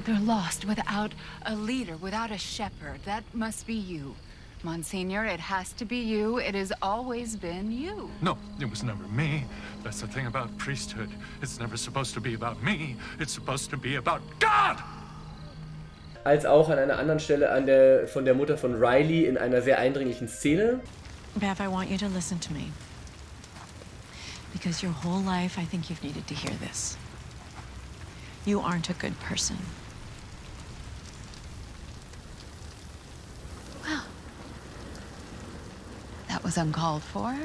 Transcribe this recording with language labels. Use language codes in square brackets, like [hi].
[en] They're lost without a leader, without a shepherd. That must be you. Monsignor, it has to be you. It has always been you. No, it was never me. That's the thing about priesthood. It's never supposed to be about me. It's supposed to be about God! [de] Als auch an einer anderen Stelle von der Mutter von Riley in einer sehr eindringlichen Szene. [en] Beth, I want you to listen to me. Because your whole life, I think you've needed to hear this. You aren't a good person. Well, that was uncalled for.